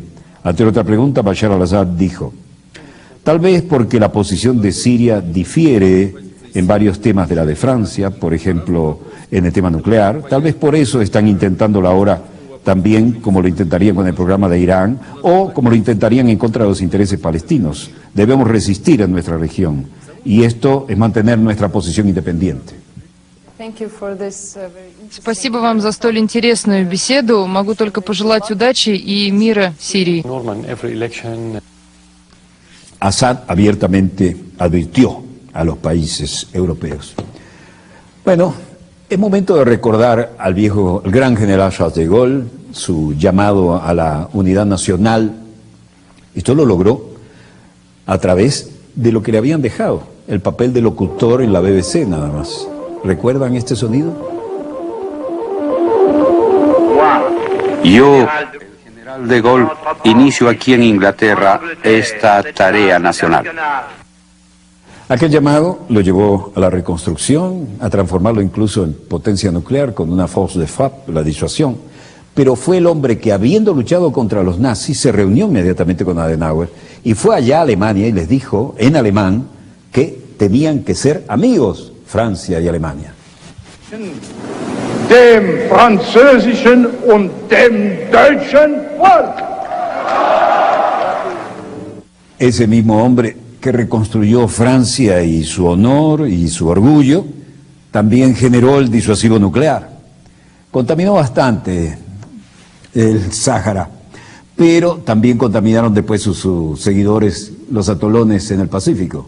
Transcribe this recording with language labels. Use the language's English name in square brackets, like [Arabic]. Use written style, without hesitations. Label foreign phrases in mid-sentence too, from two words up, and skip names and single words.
[Spanish] Ante otra pregunta, Bashar al-Assad dijo, tal vez porque la posición de Siria difiere en varios temas de la de Francia, por ejemplo, en el tema nuclear. Tal vez por eso están intentándolo ahora también como lo intentarían con el programa de Irán o como lo intentarían en contra de los intereses palestinos. Debemos resistir en nuestra región y esto es mantener nuestra posición independiente. [Russian] Спасибо вам за столь интересную беседу. Могу только пожелать удачи и мира Сирии. [Spanish] Assad abiertamente advirtió a los países europeos. Bueno, es momento de recordar al gran general Charles de Gaulle, su llamado a la unidad nacional. Esto lo logró a través de lo que le habían dejado, el papel de locutor en la BBC nada más. ¿Recuerdan este sonido? Yo, el general de Gaulle, inicio aquí en Inglaterra esta tarea nacional. Aquel llamado lo llevó a la reconstrucción, a transformarlo incluso en potencia nuclear con una [French] force de frappe, [Spanish] la disuasión. Pero fue el hombre que, habiendo luchado contra los nazis, se reunió inmediatamente con Adenauer y fue allá a Alemania y les dijo en alemán que tenían que ser amigos, Francia y Alemania. [German] Dem französischen und dem deutschen Volk. [Spanish] Ese mismo hombre que reconstruyó Francia y su honor y su orgullo, también generó el disuasivo nuclear. Contaminó bastante el Sáhara, pero también contaminaron después sus seguidores los atolones en el Pacífico.